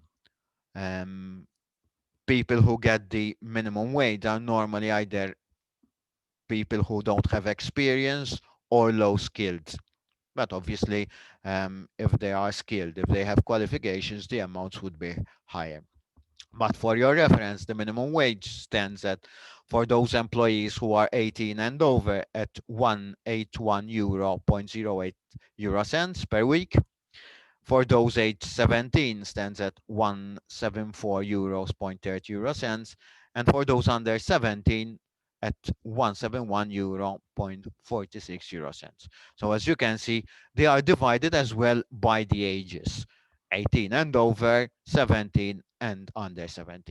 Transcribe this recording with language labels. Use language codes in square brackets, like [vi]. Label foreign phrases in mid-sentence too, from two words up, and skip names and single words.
[en] Um, People who get the minimum wage are normally either people who don't have experience or low skilled. But obviously, if they are skilled, if they have qualifications, the amounts would be higher. But for your reference, the minimum wage stands at, for those employees who are 18 and over, at 181 euro 0.08 euro cents per week. For those aged 17 stands at 174 euros 0.30 euro cents, and for those under 17 at 171 euro 0.46 euro cents. So as you can see, they are divided as well by the ages: 18 and over, 17 and under 17.